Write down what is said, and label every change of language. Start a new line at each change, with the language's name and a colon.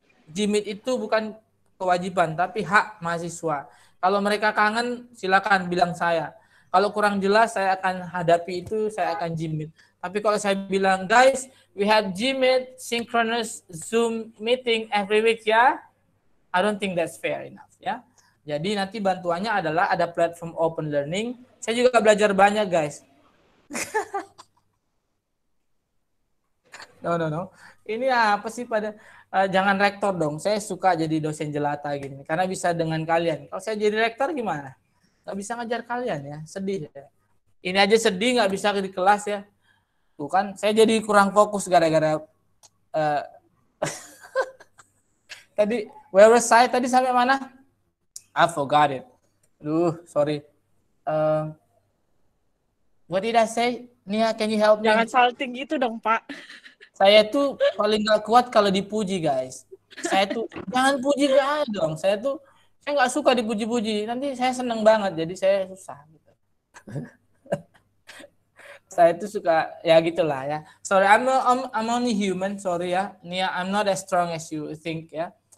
Indonesian: Gmeet itu bukan kewajiban, tapi hak mahasiswa. Kalau mereka kangen, silakan bilang saya. Kalau kurang jelas, saya akan hadapi itu, saya akan Gmeet. Tapi kalau saya bilang,
English: guys, we have Gmeet, synchronous Zoom meeting every week, ya. I don't think that's fair enough, ya.
Indonesian: Jadi nanti bantuannya adalah ada platform open learning. Saya juga belajar banyak, guys. No. Ini apa sih jangan rektor dong. Saya suka jadi dosen jelata gini. Karena bisa dengan kalian. Kalau saya jadi rektor gimana? Nggak bisa ngajar kalian ya. Sedih ya. Ini aja sedih nggak bisa di kelas ya. Tuh kan, saya jadi kurang fokus gara-gara tadi,
English: where was I?
Indonesian: Tadi sampai mana?
English: I forgot it. Sorry. What did I say? Nia, can you help me?
Indonesian: Jangan salting gitu dong, Pak. Saya tuh paling gak kuat kalau dipuji, guys. Saya tuh, jangan puji gak dong. Saya gak suka dipuji-puji. Nanti saya seneng banget, jadi saya susah. Gitu. Saya tuh suka, ya gitulah ya.
English: Sorry, I'm only human, sorry ya. Nia, I'm not as strong as you think ya.